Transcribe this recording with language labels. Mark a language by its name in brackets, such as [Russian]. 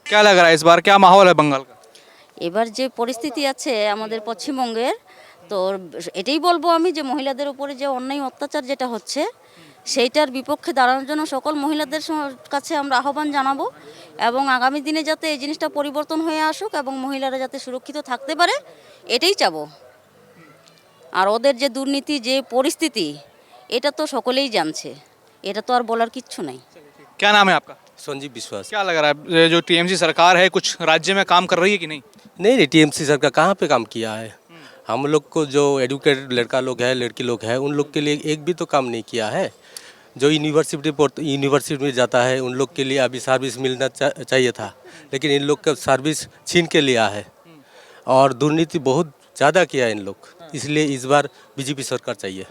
[Hindi] क्या लग रहा है इस बार, क्या माहौल है बंगाल का? [Bangla] এবার যে পরিস্থিতি আছে আমাদের পশ্চিমবঙ্গের, তো এটাই বলবো আমি যে মহিলাদের উপরে যে অন্যায় অত্যাচার যেটা হচ্ছে সেইটার বিপক্ষে দাঁড়ানোর জন্য সকল মহিলাদের কাছে আমরা আহ্বান জানাবো, এবং আগামী দিনে যাতে এই জিনিসটা পরিবর্তন হয়ে আসুক এবং মহিলারা যাতে সুরক্ষিত থাকতে পারে, এটাই চাবো। আর ওদের যে দুর্নীতি, যে পরিস্থিতি, এটা তো সকলেই জানছে, এটা তো আর বলার কিচ্ছু নাই। [Hindi] क्या नाम है आपका? संजीव विश्वास। क्या लग रहा है, ये जो टीएमसी सरकार है कुछ राज्य में काम कर रही है कि नहीं? नहीं, टीएमसी सरकार कहाँ पे काम किया है। हम लोग को जो एडुकेटेड लड़का लोग है, लड़की लोग है, उन लोग के लिए एक भी तो काम नहीं किया है। जो यूनिवर्सिटी में जाता है उन लोग के लिए अभी सर्विस मिलना चाहिए था, लेकिन इन लोग का सर्विस छीन के लिया है और दुर्नीति बहुत ज़्यादा किया इन लोग, इसलिए इस बार बीजेपी सरकार चाहिए।